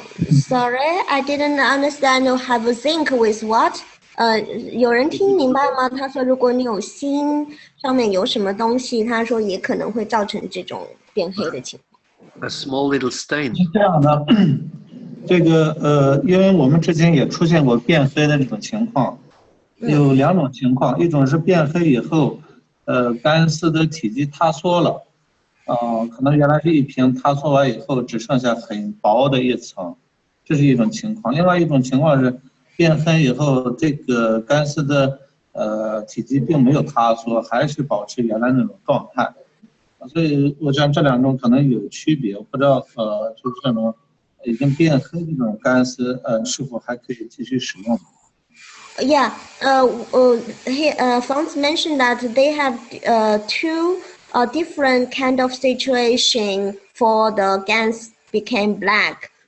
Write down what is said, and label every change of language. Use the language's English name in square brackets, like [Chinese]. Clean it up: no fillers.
[English] Sorry, I didn't understand. You have zinc with what? [Chinese] 有人听明白吗？他说，如果你有锌上面有什么东西，他说也可能会造成这种变黑的情况。 [English] A small little stain. [Chinese] 是这样的，这个因为我们之前也出现过变黑的这种情况，有2种情况，一种是变黑以后，干丝的体积塌缩了，可能原来是一瓶，塌缩完以后只剩下很薄的一层，这是一种情况。另外一种情况是变黑以后，这个干丝的体积并没有塌缩，还是保持原来那种状态。所以我想这2种可能有区别，我不知道就是这种已经变黑这种干丝是否还可以继续使用。 [English] Yeah, Franz mentioned that they have 2 different kind of situation for the GaNs became black.